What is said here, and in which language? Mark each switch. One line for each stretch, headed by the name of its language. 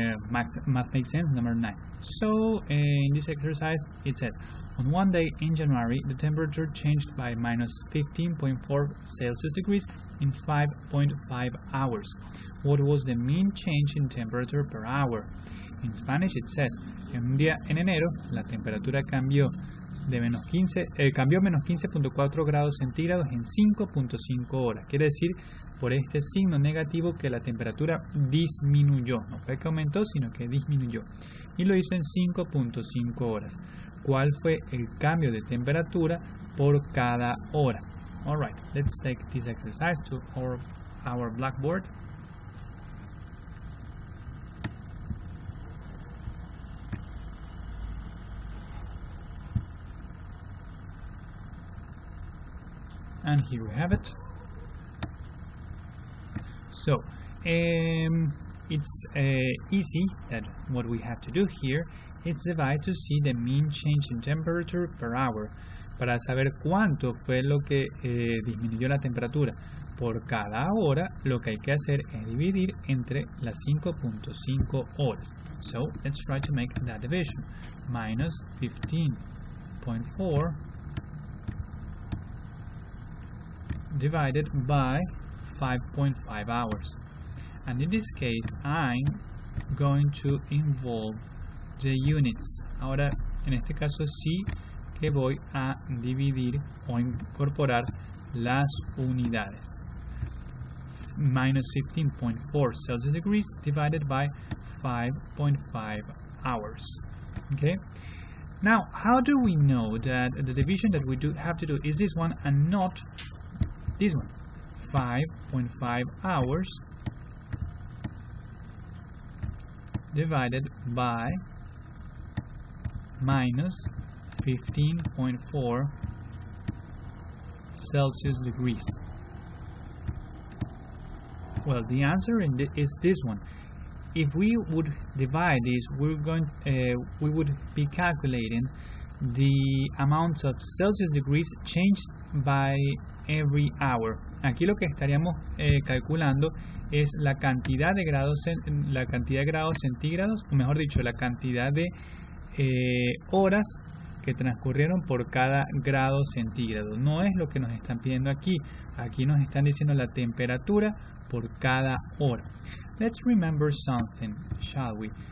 English: Math Makes Sense number 9. So in this exercise it says, on one day in January the temperature changed by minus 15.4 Celsius degrees in 5.5 hours. What was the mean change in temperature per hour? In Spanish it says,
Spanish: en un día en enero la temperatura cambió menos 15.4 grados centígrados en 5.5 horas. Quiere decir, por este signo negativo, que la temperatura disminuyó. No fue que aumentó, sino que disminuyó. Y lo hizo en 5.5 horas. ¿Cuál fue el cambio de temperatura por cada hora?
English: Alright, let's take this exercise to our blackboard. And here we have it. So it's easy that what we have to do here is divide to see the mean change in temperature per hour.
Spanish: Para saber cuánto fue lo que disminuyó la temperatura por cada hora, lo que hay que hacer es dividir entre las 5.5 horas.
English: So let's try to make that division. Minus 15.4 divided by 5.5 hours, and in this case I'm going to involve the units.
Spanish: Ahora en este caso sí que voy a dividir o incorporar las unidades.
English: Minus 15.4 Celsius degrees divided by 5.5 hours. Okay, now how do we know that the division that we have to do is this one and not this one? 5.5 hours divided by minus 15.4 Celsius degrees. Well, the answer is this one. If we would divide this, we would be calculating the amounts of Celsius degrees changed by every hour.
Spanish: Aquí lo que estaríamos calculando es la cantidad de grados centígrados, o mejor dicho, la cantidad de horas que transcurrieron por cada grado centígrado. No es lo que nos están pidiendo aquí. Aquí nos están diciendo la temperatura por cada hora.
English: Let's remember something, shall we?